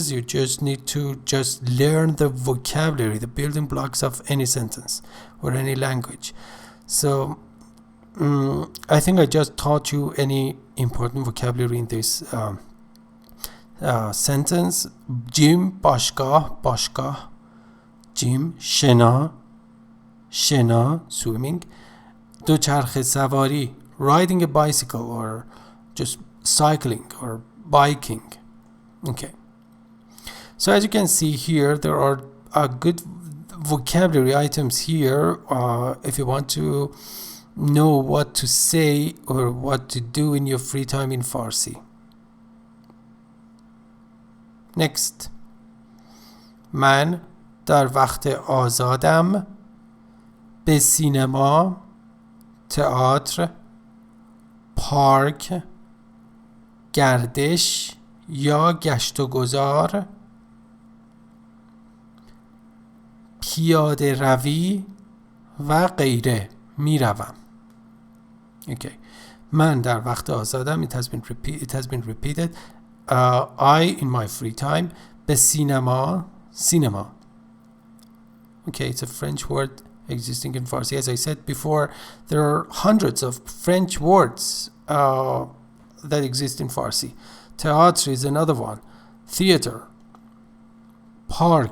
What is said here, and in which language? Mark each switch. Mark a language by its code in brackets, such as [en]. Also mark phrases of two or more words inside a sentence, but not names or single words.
[en] You just need to just learn the vocabulary, the building blocks of any sentence or any language. So I think I just taught you any important vocabulary in this sentence. Gym, bashgah, gym, shena, swimming. [fa] دوچرخه سواری, [en] riding a bicycle or just cycling or biking. Okay. So as you can see here, there are good vocabulary items here if you want to know what to say or what to do in your free time in Farsi. Next. [fa] من در وقت آزادم به سینما، تئاتر، پارک، گردش یا گشت و گذار، پیاده روی و غیره می روم. Okay. من در وقت آزادم, [en] it has been repeated. I in my free time. [fa] به سینما, [en] cinema. Okay, it's a French word existing in Farsi. As I said before, there are hundreds of French words that exist in Farsi. Théâtre is another one. Theater. Park.